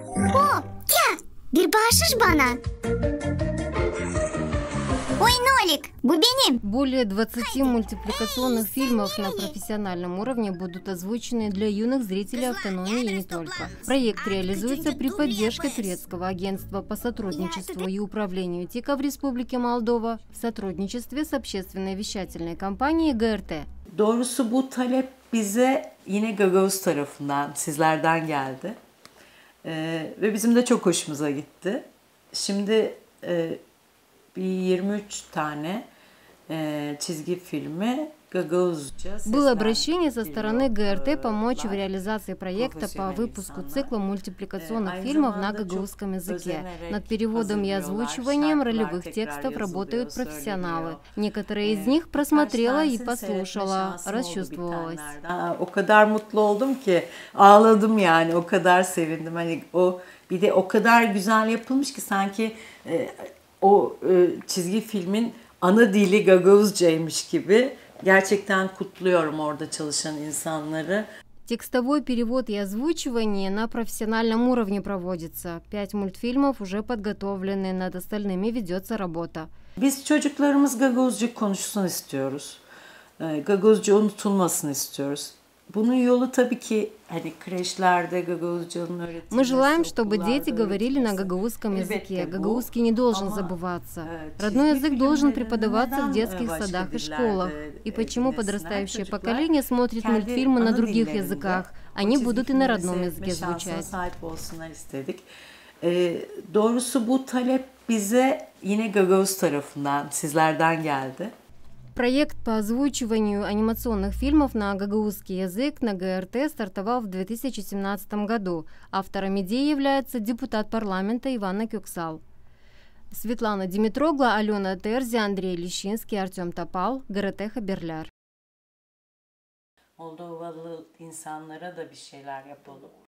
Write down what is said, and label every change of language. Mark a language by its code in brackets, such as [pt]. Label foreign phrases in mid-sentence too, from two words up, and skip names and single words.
[ru] О, [tr] Тя, bir bahşiş bana. [ru] Ой, Нолик, [tr] bu benim. [ru] Более 20 мультипликационных фильмов на профессиональном уровне будут озвучены для юных зрителей автономии и не только. Проект реализуется при поддержке турецкого агентства по сотрудничеству и управлению ТИКа в Республике Молдова в сотрудничестве с общественной вещательной компанией ГРТ. [tr] Doğrusu bu talep bize yine Gagavuz tarafından, sizlerden geldi. Ve bizim de çok hoşumuza gitti. Şimdi bir 23 tane çizgi filmi Gagavuzca [ru] Было обращение со стороны ГРТ помочь в реализации проекта по выпуску цикла мультипликационных фильмов на гагаузском языке. Над переводом и озвучиванием ролевых текстов работают профессионалы. Некоторые из них просмотрела и послушала, расчувствовалась. [tr] O kadar mutlu oldum ki ağladım yani, o kadar sevindim. Hani bir de o kadar güzel yapılmış ki sanki o çizgi filmin ana dili Gagavuzcaymış gibi. Gerçekten kutluyorum orada çalışan insanları. [ru] Текстовой перевод и озвучивание на профессиональном уровне проводится. 5 мультфильмов уже подготовлены, над остальными ведется работа. [tr] Biz çocuklarımız Gagavuzca konuşsun istiyoruz. Gagavuzca unutulmasını istiyoruz. Bunun yolu tabii ki hani kreşlerde Gagavuzcanın öğretilmesi. [ru] Мы желаем, чтобы дети говорили на гагаузском языке. Гагаузский не должен забываться. Родной язык должен преподаваться в детских садах и школах. И почему подрастающее поколение смотрит мультфильмы на других языках? Они будут и на родном языке звучать. [tr] Doğrusu bu talep bize yine Gagavuz tarafından, sizlerden geldi. [ru] Проект по озвучиванию анимационных фильмов на гагаузский язык на ГРТ стартовал в 2017 году. Автором идеи является депутат парламента Ивана Кюксал. Светлана Димитрогла, Алена Терзи, Андрей Лещинский, Артем Топал, ГРТ Хаберляр. [tr] Moldovalı insanlara da bir şeyler yapalım.